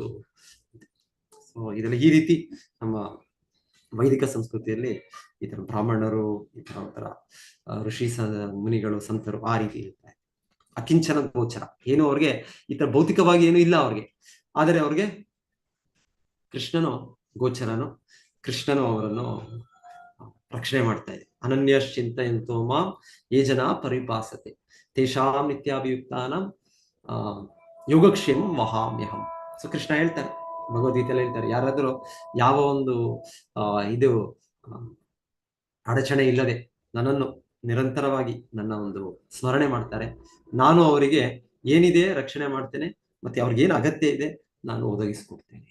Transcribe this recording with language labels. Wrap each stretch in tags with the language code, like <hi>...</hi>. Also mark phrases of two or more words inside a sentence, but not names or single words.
<kn>ಸೊ ಇದೆಲ್ಲ ಈ ರೀತಿ ನಮ್ಮ ವೈದಿಕ ಸಂಸ್ಕೃತಿಯಲ್ಲಿ ಈ ತರ ಬ್ರಾಹ್ಮಣರು, ಈ ತರ ಋಷಿ ಮುನಿಗಳು, ಸಂತರು ಆ ರೀತಿ ಇರ್ತಾರೆ. ಅಕಿಂಚನ ಗೋಚರ, ಏನು ಅವ್ರಿಗೆ ಈ ತರ ಭೌತಿಕವಾಗಿ ಏನು ಇಲ್ಲ ಅವ್ರಿಗೆ, ಆದರೆ ಅವ್ರಿಗೆ ಕೃಷ್ಣನು ಗೋಚರನು, ಕೃಷ್ಣನು ಅವರನ್ನು ರಕ್ಷಣೆ ಮಾಡ್ತಾ ಇದೆ.</kn> <sa>ಅನನ್ಯಶ್ಚಿಂತಯಂತೋ ಮಾಂ ಯೇ ಜನಾ ಪರಿಪಾಸತೆ ತೇಷಾಂ ನಿತ್ಯಾಭಿಯುಕ್ತಾನಾಂ ಯೋಗಕ್ಷೇಮ ವಹಾಮ್ಯಹಂ.</sa> <kn>ಸೊ ಕೃಷ್ಣ ಹೇಳ್ತಾರೆ, ಭಗವದ್ಗೀತೆಯಲ್ಲಿ ಹೇಳ್ತಾರೆ, ಯಾರಾದರೂ ಯಾವ ಒಂದು ಇದು ಅಡಚಣೆ ಇಲ್ಲದೆ ನನ್ನನ್ನು ನಿರಂತರವಾಗಿ ನನ್ನ ಒಂದು ಸ್ಮರಣೆ ಮಾಡ್ತಾರೆ, ನಾನು ಅವರಿಗೆ ಏನಿದೆ ರಕ್ಷಣೆ ಮಾಡ್ತೇನೆ, ಮತ್ತೆ ಅವ್ರಿಗೇನು ಅಗತ್ಯ ಇದೆ ನಾನು ಒದಗಿಸ್ಕೊಡ್ತೇನೆ.</kn>